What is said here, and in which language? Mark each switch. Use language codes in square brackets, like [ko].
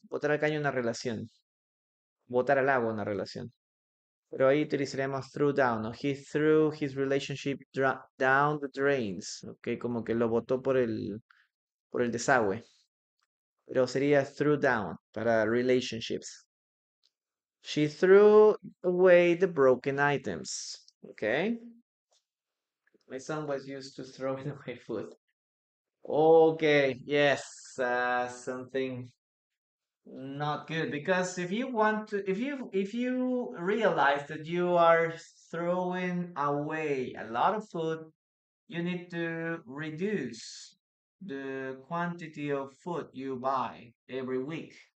[es] Botar al caño una relación. Botar al agua una relación. Pero ahí utilizaríamos threw down, ¿no? [en] He threw his relationship down the drains. [es] Ok, como que lo botó por el desagüe. Pero sería threw down para relationships. [en] She threw away the broken items. Okay. My son was used to throwing away food. Okay, yes, something not good because if you want to, if you realize that you are throwing away a lot of food, you need to reduce the quantity of food you buy every week.